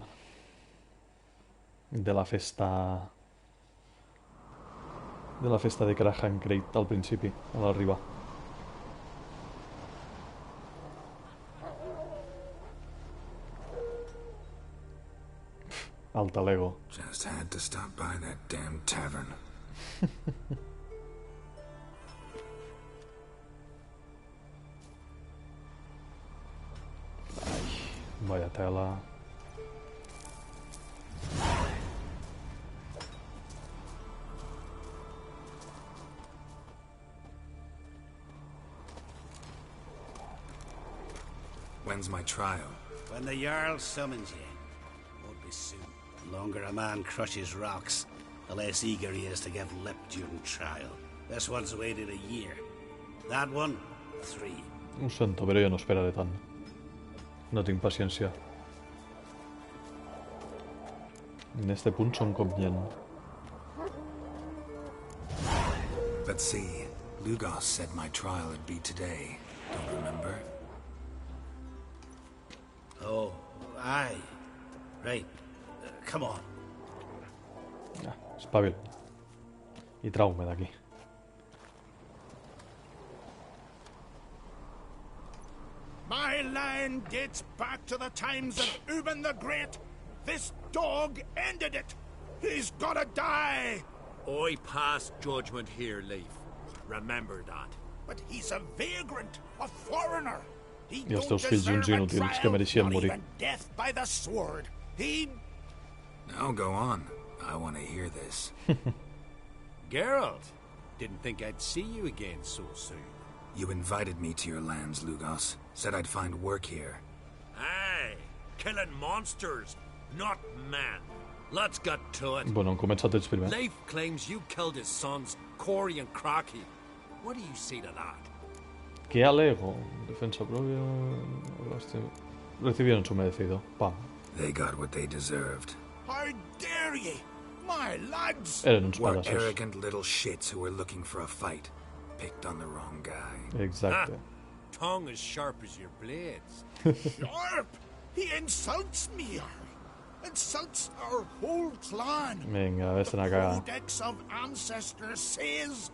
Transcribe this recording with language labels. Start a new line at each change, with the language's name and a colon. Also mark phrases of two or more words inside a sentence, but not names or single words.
Catalan: De la festa... De la festa de Krahan Crate al principi, a l'arribar. Alta Lego.
English: Just had to stop by that damn tavern.
Spanish: Vaya tela.
English: When's my trial? When the Jarl summons you. Won't be soon. The longer a man crushes rocks, the less eager he is to give lip during trial. This one's waited a year. That one, 3.
Catalan: Ho sento, però jo no esperaré tant. No tinc paciència. En este punt som com gent.
English: But see, Lugos said my trial would be today. Don't remember? Oh, aye. Right. Come on.
Catalan: Espavil. I trau-me d'aquí.
English: My line dates back to the times of Ubin the Great. This dog ended it. He's gotta die. I pass judgment here, Leif. Remember that. But he's a vagrant, a foreigner. He
Catalan: I els
English: don't
Catalan: teus fills uns
English: deserve a
Catalan: inútils que
English: trial,
Catalan: mereixien
English: not
Catalan: morir.
English: even death by the sword. He... Now go on. I want to hear this. Geralt, didn't think I'd see you again so soon. You invited me to your lands, Lugos. Said I'd find work here. Aye, killing monsters, not men. Let's get to it.
Catalan: Bueno, han començat ells primer.
English: Leif claims you killed his sons, Corey and Crocky. What do you say to that?
Spanish: ¿Qué alego? Defensa propia... Recibieron su merecido. Pam.
English: They got what they deserved. How dare ye? My lads!
Catalan: Eren uns
English: Were
Catalan: palassos.
English: arrogant little shits who were looking for a fight. Picked on the wrong guy.
Catalan: Exacte.
English: Tongue as sharp as your blades. Sharp! He insults me, insults our whole clan.
Catalan: Vinga, vés-te'n a cagar.
English: Codex of Ancestors says...